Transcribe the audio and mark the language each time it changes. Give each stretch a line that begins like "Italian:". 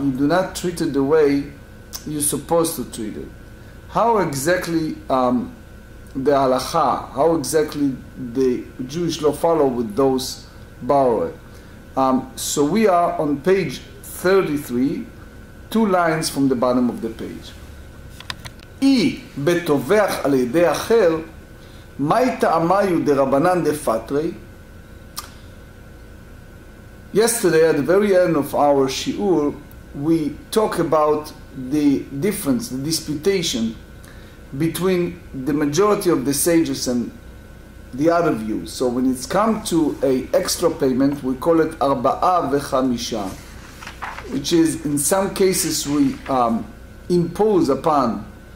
English: You do not treat it the way you're supposed to treat it. How exactly the halacha, how exactly the Jewish law follow with those borrowers? So we are on page 33, 2 lines from the bottom of the page.
Hebrew: אי בתובח על ידי אחר, מהי טעמיו דרבנן דפטרי?
English: Yesterday, at the very end of our shiur, we talk about the difference, the disputation between the majority of the sages and the other views. So when it's come to a extra payment, we call it arba'a vechamisha, which is in some cases we impose upon